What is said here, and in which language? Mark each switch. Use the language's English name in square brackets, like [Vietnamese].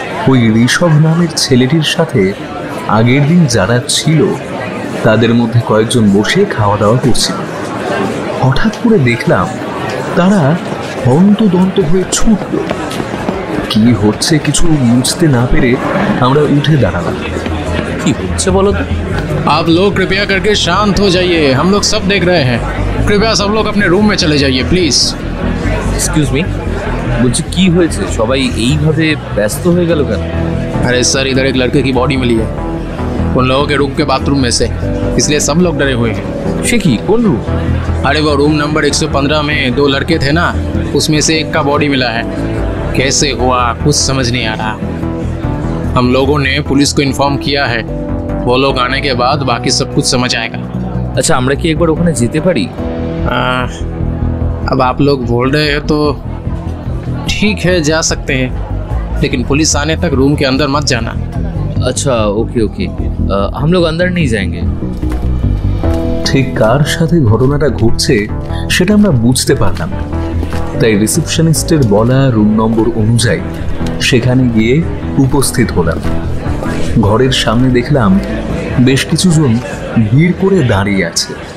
[Bangla] ওই ঋষভ নামের ছেলেটির সাথে আগের দিন যারা ছিল তাদের মধ্যে কয়েকজন বসে খাওয়া দাওয়া করছিল। হঠাৎ করে দেখলাম তারা হন্তদন্ত হয়ে ছুটল। কি হচ্ছে কিছু বুঝতে না পেরে আমরা উঠে দাঁড়ালাম। কি হচ্ছে বলো তো? [Hindi] आप लोग कृपया करके शांत हो जाइए, हम लोग सब देख रहे हैं। कृपया सब लोग अपने रूम में चले जाइए प्लीज। [Bangla] এক্সকিউজ মি, বলছি কি হয়েছে? সবাই এইভাবে ব্যস্ত হয়ে গেল কেন? [Hindi] अरे सर, इधर एक लड़के की बॉडी मिली है उन लोगों के रूम के बाथरूम में से, इसलिए सब लोग डरे हुए हैं। [Bangla] সে কি, কোন রুম? [Hindi] अरे वो रूम नंबर 115 में 2 लड़के थे ना, उसमें से एक का बॉडी मिला है। कैसे हुआ कुछ समझ नहीं आ रहा। हम लोगों ने पुलिस को इन्फॉर्म किया है, वो लोग आने के बाद बाकी सब कुछ समझ आएगा। [Bangla] আচ্ছা, আমরা কি একবার ওখানে যেতে পারি? [Hindi] अब आप लोग बोल रहे हैं तो ठीक है, जा सकते हैं, लेकिन पुलिस आने तक रूम के अंदर मत जाना। अच्छा, ओके ओके, हम लोग अंदर नहीं जाएंगे। [Bangla] ঠিক কার সাথে ঘটনাটা ঘটছে সেটা আমরা বুঝতে পারলাম না। তাই রিসেপশনিস্টের বলা রুম নম্বর অনুযায়ী সেখানে গিয়ে উপস্থিত হলাম। ঘরের সামনে দেখলাম বেশ কিছুজন ভিড় করে দাঁড়িয়ে আছে।